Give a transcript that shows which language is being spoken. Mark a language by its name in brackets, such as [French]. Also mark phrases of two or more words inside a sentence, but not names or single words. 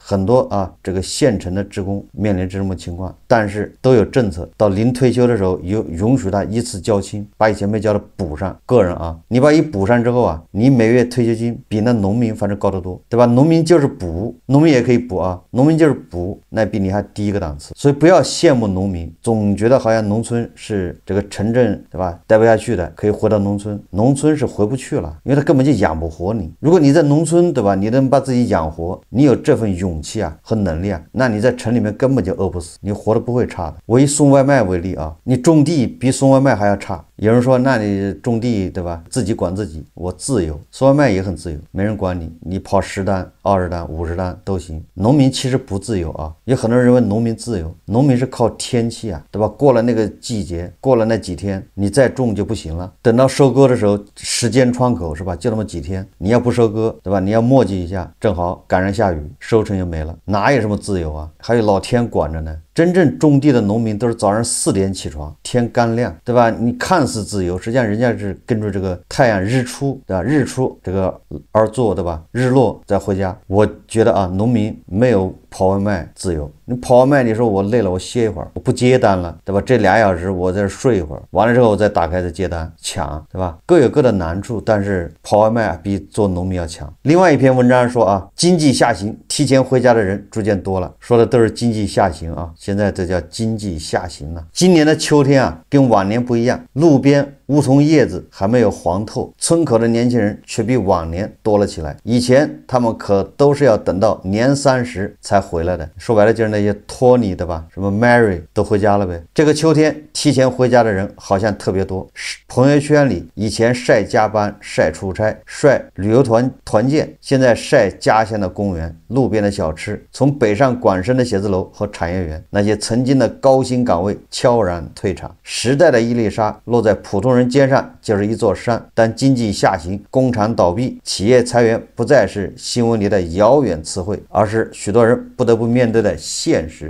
[Chinese] 很多啊，這個縣城的職工面臨這種情況，但是都有政策，到臨退休的時候允許他一次交清，把以前沒交的補上。個人啊，你把一補上之後啊，你每月退休金比那農民反正高得多，對吧？農民就是補，農民也可以補啊，農民就是補，那比你還低一個檔次。所以不要羨慕農民，總覺得好像農村是這個城鎮對吧，待不下去的，可以回到農村。農村是回不去了，因為他根本就養不活你。如果你在農村对吧，你能把自己養活，你有这份勇氣啊和能力啊，那你在城裡面根本就餓不死，你活得不會差的。我以送外賣為例啊，你種地比送外賣還要差。有人說，那你種地對吧，自己管自己，我自由，送外賣也很自由，沒人管你，你跑10單、20單、50單都行。農民其實不自由啊，有很多人認為農民自由，農民是靠天氣啊，對吧？過了那個季節，過了那幾天，你再種就不行了。等到收割的時候，時間窗口是吧，就那麼幾天，你要不收割對吧，你要磨叽一下，正好趕上下雨，收成就沒了，哪有什麼自由啊？還有老天管着呢。真正種地的農民都是早上4點起床，天剛亮，對吧？你看似自由，實際上人家是跟着這個太陽日出，對吧？日出這個而做，對吧？日落再回家。我覺得啊，農民沒有跑外賣自由。你跑外賣，你說我累了，我歇一會兒，我不接單了，對吧？這2小時我在這睡一會兒，完了之後我再打開再接單，搶，對吧？各有各的難處，但是跑外賣比做農民要強。另外一篇文章說啊，經濟下行，提前回家的人逐漸多了，說的都是經濟下行啊。現在這叫經濟下行了。今年的秋天啊，跟往年不一樣，路邊梧桐葉子還沒有黃透，村口的年輕人卻比往年多了起來。以前他們可都是要等到年30才回來的，說白了就是那些托尼的吧，什麼 Mary 都回家了唄。這個秋天提前回家的人好像特別多，朋友圈裡以前曬加班、曬出差、曬旅遊團建，現在曬家鄉的公園、路邊的小吃，從北上廣深的寫字樓和產業園，那些曾經的高薪崗位悄然退場。時代的一粒沙落在普通人肩上就是一座山，但經濟下行、工廠倒閉、企業裁員不再是新聞裡的遙遠詞彙，而是許多人不得不面對的現實。